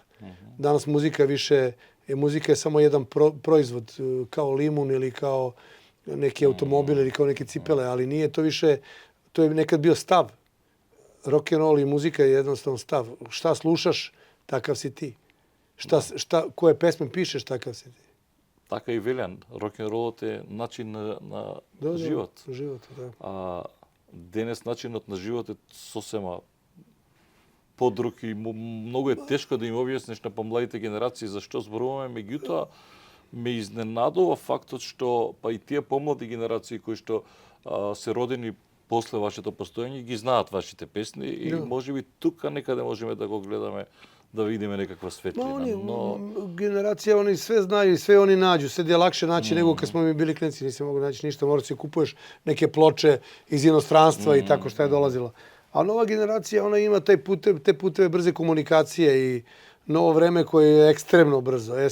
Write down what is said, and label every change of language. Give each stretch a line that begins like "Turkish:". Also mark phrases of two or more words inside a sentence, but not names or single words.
Serbian: Danas muzika je samo jedan proizvod, kao limun ili kao neki automobil ili kao neke cipele, ali nije to više, to je nekad bio stav. Rock'n'roll i muzika je jednostavno stav. Šta slušaš, takav si ti. Koje pesme pišeš, takav si ti.
Macedonian: Така и велен, рок-н-ролот е начин на живот. Живот, да. А денес начинот на живот е сосема подруг и многу е тешко да им објасниш на помладите генерации зашто зборуваме, меѓутоа ме изненадува фактот што па и тие помлади генерации кои што се родени после вашето постоење ги знаат вашите песни и можеби тука некаде можеме да го гледаме, да видиме некаква светлина. Но
Serbian: generacija, oni sve znaju i sve oni nađu. Sve je lakše naći nego kad smo mi bili klinci. Nisi mogao naći ništa, moraš si kupuješ neke ploče iz inostranstva i tako šta je dolazilo. A nova generacija, ona ima te puteve brze komunikacije i novo vreme koje je ekstremno brzo.